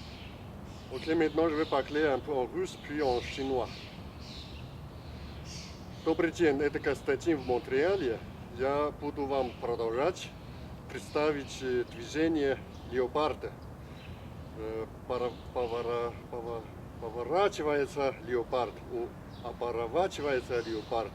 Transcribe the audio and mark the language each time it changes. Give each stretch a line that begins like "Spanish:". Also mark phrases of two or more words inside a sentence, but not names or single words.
French: Ok, maintenant je vais parler un peu en russe puis en chinois.
Russian: Добрый день, это Константин в Монреале. Я буду вам продолжать представить движение леопарда. Поворачивается леопард, оборачивается леопард.